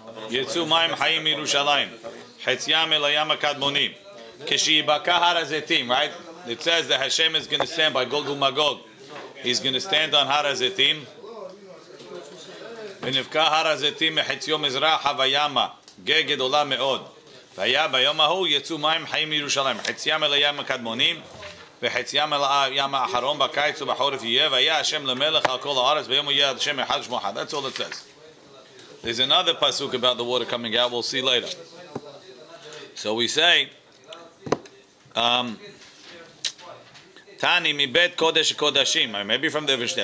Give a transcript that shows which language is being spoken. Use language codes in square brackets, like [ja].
[he] יצאו מים חיים מירושלים, חציים אל הים הקדמוני. כשיבקע הר הזיתים, right? [en] It says that Hashem is going to stand by Gog Magog. He's going to stand on הר הזיתים. [he] ונבקע הר הזיתים מחציו מזרחה וימה, גיא גדולה מאוד. והיה ביום ההוא יצאו מים חיים מירושלים, חציים אל הים הקדמוני, וחציים אל הים האחרון בקיץ ובחורף יהיה, והיה השם למלך על כל הארץ, ביום יהיה השם אחד שמו אחד. [en] That's all it says. There's another pasuk about the water coming out. We'll see later. So we say, [he] Tani mi bet kodesh kodashim. [en] Maybe from the Mishnah.